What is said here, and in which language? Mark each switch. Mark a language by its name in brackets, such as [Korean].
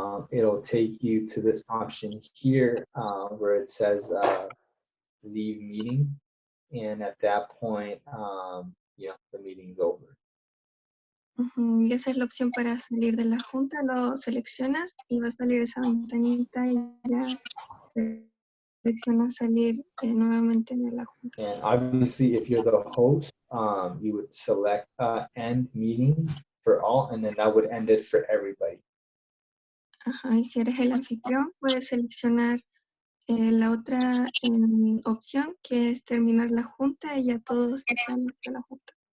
[English] it'll take you to this option here where it says leave meeting. And at that point, the meeting's over. [Spanish] Y esa es la opción para salir de la junta, lo seleccionas y va a salir esa ventanita y ya seleccionas salir nuevamente de la junta. [English] And obviously, if you're the host, you would select end meeting for all, and then that would end it for everybody. [Spanish] Ajá, y si eres el anfitrión, puedes seleccionar la otra opción, que es terminar la junta y ya todos se salen de la junta.